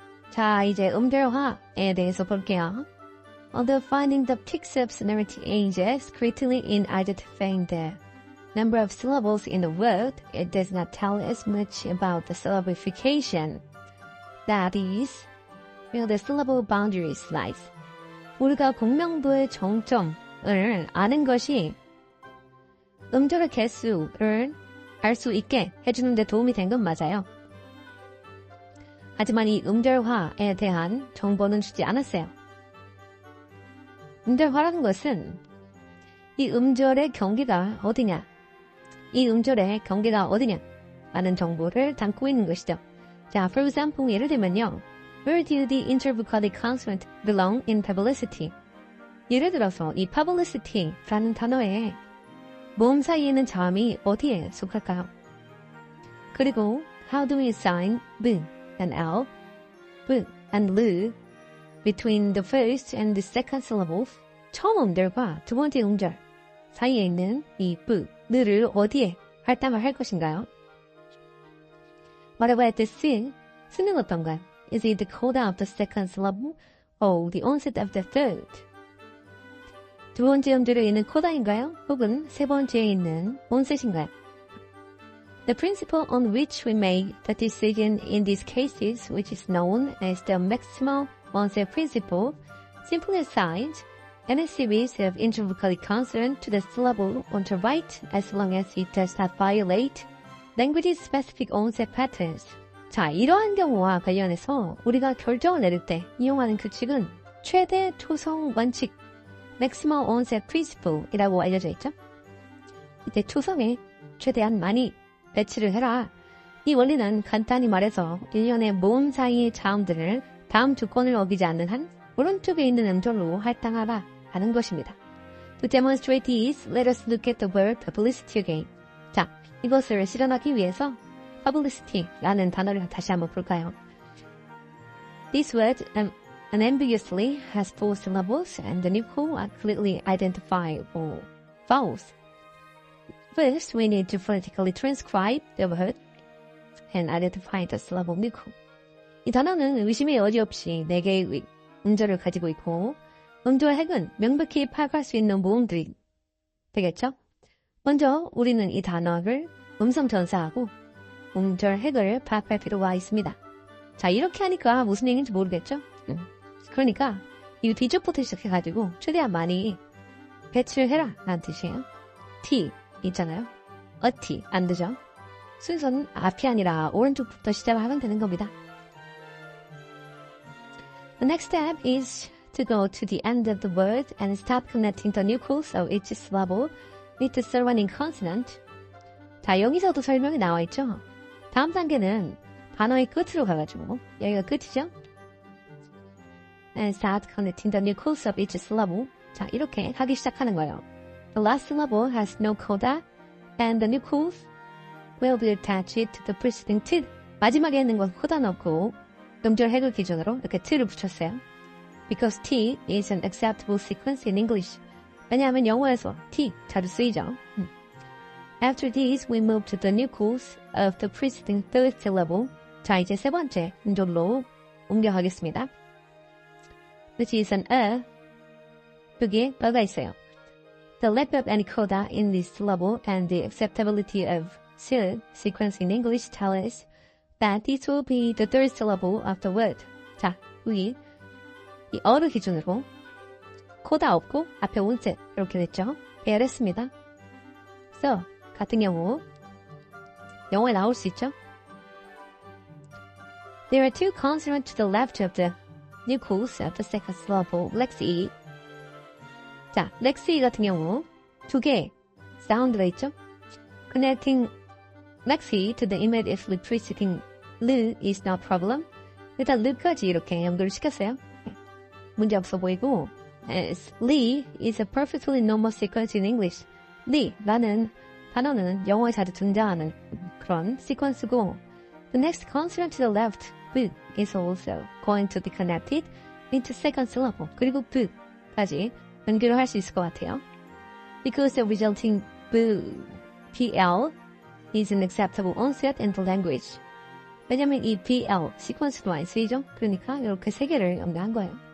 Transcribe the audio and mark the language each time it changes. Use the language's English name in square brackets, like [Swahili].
[Korean] 자, 이제 음절화에 대해서 볼게요. [English] Although finding the peaks of sonority ages greatly in identifying the number of syllables in the word, it does not tell as much about the syllabification. That is, where the syllable boundaries lies. [Korean] 우리가 공명부의 정점을 아는 것이 음절의 개수를 알 수 있게 해주는 데 도움이 된 건 맞아요. 하지만 이 음절화에 대한 정보는 주지 않았어요. 음절화라는 것은 이 음절의 경계가 어디냐, 이 음절의 경계가 어디냐 라는 정보를 담고 있는 것이죠. 자, [English] for example, [Korean] 예를 들면요. [English] Where do the intervocalic consonant belong in publicity? [Korean] 예를 들어서 이 publicity라는 단어에 모음 사이에 있는 자음이 어디에 속할까요? [English] 그리고 how do we assign b and l, b and l between the first and the second syllables? [Korean] 처음 음절과 두 번째 음절 사이에 있는 이 b, l를 어디에 할당을 할 것인가요? [English] What about the s? [Korean] 스는 어떤가요? [English] Is it the coda of the second syllable or the onset of the third? [Korean] 두 번째 음절에 있는 코다인가요? 혹은 세 번째에 있는 onset인가요? [English] The principle on which we make the decision in these cases, which is known as the maximal onset principle, simply assigns any series of intervocalic consonant to the syllable on the right as long as it does not violate language-specific onset patterns. [Korean] 자, 이러한 경우와 관련해서 우리가 결정을 내릴 때 이용하는 규칙은 최대 초성 원칙, Maximal Onset Principle이라고 알려져 있죠. 이때 초성에 최대한 많이 배치를 해라. 이 원리는 간단히 말해서 일련의 모음 사이의 자음들을 다음 조건을 어기지 않는 한 오른쪽에 있는 음절로 할당하라 하는 것입니다. [English] To demonstrate this, let us look at the word publicity again. [Korean] 자, 이것을 실현하기 위해서 publicity라는 단어를 다시 한번 볼까요? [English] This word unambiguously has four syllables and the nucleus are clearly identifiable vowels. First, we need to phonetically transcribe the word and identify the syllable nucleus. [Korean] 이 단어는 의심의 여지 없이 4개의 음절을 가지고 있고 음절 핵은 명백히 파악할 수 있는 모음들이 되겠죠? 먼저 우리는 이 단어를 음성 전사하고 음절 핵을 파악할 필요가 있습니다. 자, 이렇게 하니까 무슨 얘기인지 모르겠죠? 그러니까 이 뒤쪽부터 시작해가지고 최대한 많이 배치를 해라 라는 뜻이에요. T 있잖아요. a T 안 되죠? 순서는 앞이 아니라 오른쪽부터 시작을 하면 되는 겁니다. [English] The next step is to go to the end of the word and start connecting the nucleus of each syllable with the surrounding consonant. [Korean] 자, 여기서도 설명이 나와 있죠? 다음 단계는 단어의 끝으로 가가지고 여기가 끝이죠? [English] And start connecting the nucleus of each syllable. [Korean] 자, 이렇게 하기 시작하는 거예요. [English] The last syllable has no coda and the nucleus will be attached to the preceding t. [Korean] 마지막에 있는 건 코다 넣고 음절 핵을 기준으로 이렇게 t를 붙였어요. [English] Because t is an acceptable sequence in English. [Korean] 왜냐하면 영어에서 t 자주 쓰이죠. [English] After this, we move to the nucleus of the preceding third syllable. [Korean] 자, 이제 세 번째 음절로 옮겨가겠습니다. [English] Which is an [Korean] 여기에 어가 있어요. [English] The lack of any coda in this syllable and the acceptability of sequence in English tell us that this will be the third syllable of the word. [Korean] 자, 여기 이 어를 기준으로 코다 없고 앞에 onset 이렇게 됐죠. 배열했습니다. So, 같은 경우 영어에 나올 수 있죠. [English] There are two consonants to the left of the nucleus of the second syllable, Lex E. [Korean] 자, Lex E 같은 경우 두 개의 사운드가 있죠. [English] Connecting Lex E to the immediately preceding L is no problem. [Korean] 일단 L까지 이렇게 연결을 시켰어요. 문제 없어 보이고 [English] Lee is a perfectly normal sequence in English. [Korean] Lee라는 단어는 영어에 자주 등장하는 그런 시퀀스고 [English] The next consonant to the left, B, is also going to be connected into second syllable. [Korean] 그리고 B까지 연결을 할 수 있을 것 같아요. [English] Because the resulting B, PL is an acceptable onset in the language. [Korean] 왜냐면 이 BL 시퀀스도 많이 쓰이죠. 그러니까 이렇게 세 개를 연결한 거예요.